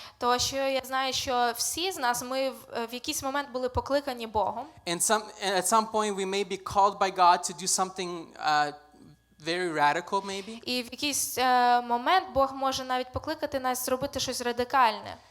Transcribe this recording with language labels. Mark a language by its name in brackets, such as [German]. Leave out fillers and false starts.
[Ukrainian] Тому що я знаю, що всі з нас, ми в якийсь момент були покликані Богом. [English] And at some point we may be called by God to do something very radical maybe. [Ukrainian] І в якийсь момент Бог може навіть покликати нас зробити щось радикальне.